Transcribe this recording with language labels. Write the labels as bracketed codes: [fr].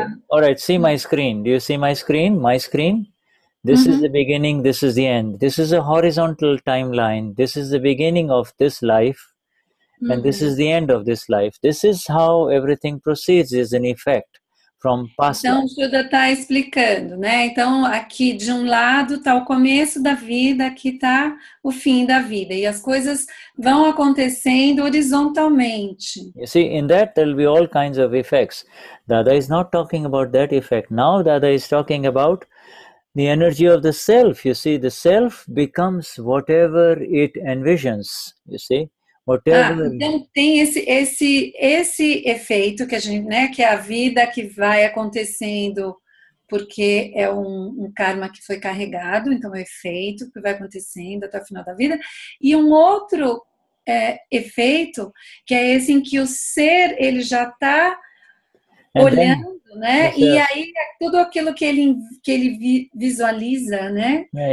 [en] All right, see my screen. Do you see my screen? My screen? This is the beginning, this is the end. This is a horizontal timeline. This is the beginning of this life. And this is the end of this life. This is how everything proceeds, is an effect from past life. [pt] Então, o Shuddha está explicando, né? Então, aqui de um lado está o começo da vida, aqui está o fim da vida. E as coisas vão acontecendo horizontalmente. [en] You see, in that there will be all kinds of effects. Dada is not talking about that effect. Now Dada is talking about the energy of the self. You see, the self becomes whatever it envisions, you see. [pt] Então tem esse efeito que a gente, né, que é a vida que vai acontecendo porque é um karma que foi carregado, então é o efeito que vai acontecendo até o final da vida, e um outro efeito que é esse em que o ser ele já está olhando, né, e aí tudo aquilo que ele visualiza, né,